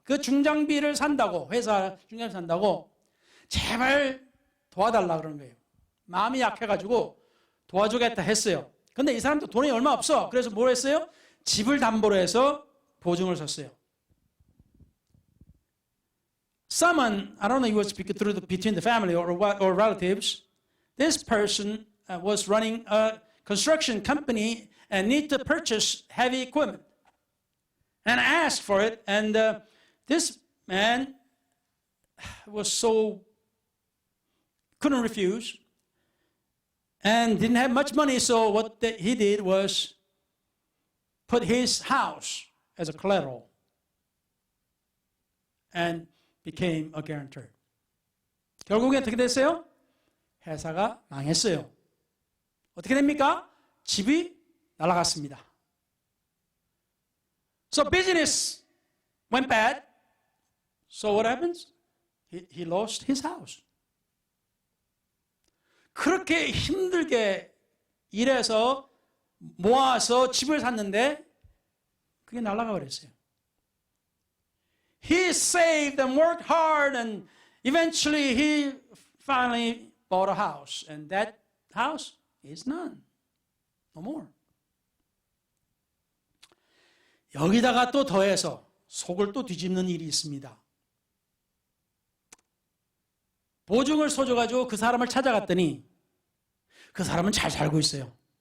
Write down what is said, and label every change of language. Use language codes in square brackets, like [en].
[ko] 그 중장비를 산다고, 회사 중장비 산다고 제발 도와달라 그러는 거예요. 마음이 약해가지고 도와주겠다 했어요. 근데 이 사람도 돈이 얼마 없어. 그래서 뭘 했어요? 집을 담보로 해서 보증을 섰어요. [en] Someone, I don't know if it was between the family or relatives, this person was running a construction company and need to purchase heavy equipment and asked for it. And this man was couldn't refuse and didn't have much money. So what he did was put his house as a collateral and became a guarantor. [ko] 결국에 어떻게 됐어요? 회사가 망했어요. 어떻게 됩니까? 집이 날아갔습니다. [en] So business went bad. So what happens? He lost his house. [ko] 그렇게 힘들게 일해서 모아서 집을 샀는데 그게 날아가 버렸어요. [en] He saved and worked hard and eventually he finally bought a house and that house is none. No more. [ko] 여기다가 또 더해서 속을 또 뒤집는 일이 있습니다. 보증을 서줘가지고 그 사람을 찾아갔더니 그 사람은 잘 살고 있어요.